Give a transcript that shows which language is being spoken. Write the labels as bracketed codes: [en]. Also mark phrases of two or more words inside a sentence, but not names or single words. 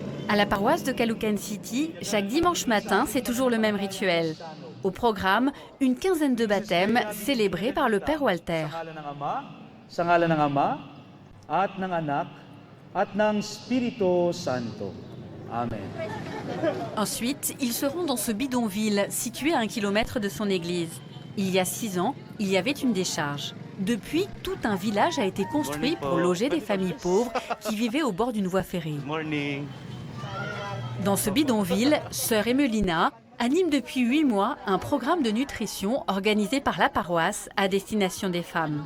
[fr] À la paroisse de Caloocan City, chaque dimanche matin, c'est toujours le même rituel. Au programme, une quinzaine de baptêmes célébrés par le Père Walter. [tl] Sa ngalan ng Ama, at ng Anak, at ng Espiritu Santo. Amen. [fr] Ensuite, ils se rendent dans ce bidonville situé à 1 kilomètre de son église. Il y a 6 ans, il y avait une décharge. Depuis, tout un village a été construit pour loger des familles pauvres qui vivaient au bord d'une voie ferrée. Dans ce bidonville, sœur Emelina anime depuis 8 mois un programme de nutrition organisé par la paroisse à destination des femmes.